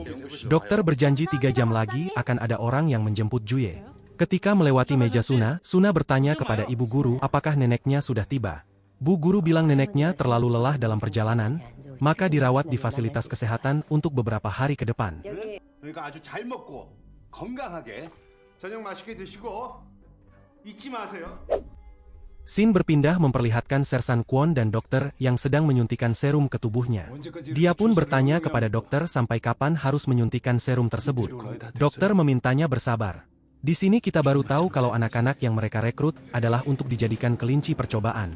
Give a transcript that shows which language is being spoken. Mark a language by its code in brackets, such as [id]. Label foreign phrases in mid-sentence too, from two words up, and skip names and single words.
[id] Dokter berjanji 3 jam lagi akan ada orang yang menjemput Juye. Ketika melewati meja Suna, Suna bertanya kepada ibu guru apakah neneknya sudah tiba. Bu guru bilang neneknya terlalu lelah dalam perjalanan, maka dirawat di fasilitas kesehatan untuk beberapa hari ke depan. [ko] 그러니까 아주 잘 먹고 건강하게 저녁 맛있게 드시고 잊지 마세요. [id] Scene berpindah memperlihatkan Sersan Kwon dan dokter yang sedang menyuntikan serum ke tubuhnya. Dia pun bertanya kepada dokter sampai kapan harus menyuntikan serum tersebut. Dokter memintanya bersabar. Di sini kita baru tahu kalau anak-anak yang mereka rekrut adalah untuk dijadikan kelinci percobaan.